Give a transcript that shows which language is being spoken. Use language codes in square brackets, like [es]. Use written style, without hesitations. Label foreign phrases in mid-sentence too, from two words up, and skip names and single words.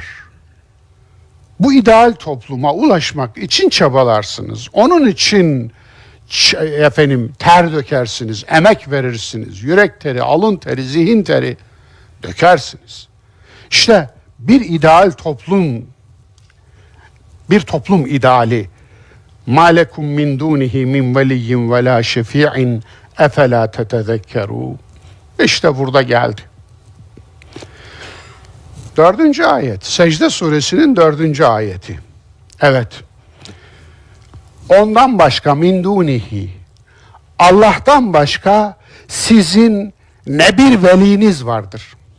[tr] Bu ideal topluma ulaşmak için çabalarsınız. Onun için ter dökersiniz, emek verirsiniz. Yürek teri, alın teri, zihin teri dökersiniz. İşte bir ideal toplum, bir toplum ideali. [ar] مَا لَكُمْ مِنْ دُونِهِ مِنْ وَلِيٍّ وَلَا شَفِيعٍ اَفَلَا تَتَذَكَّرُوا. [tr] İşte burada geldi. 4. ayet. Secde suresinin 4. ayeti. Evet. Ondan başka [ar] من دونه. [tr] Allah'tan başka sizin ne bir veliniz vardır.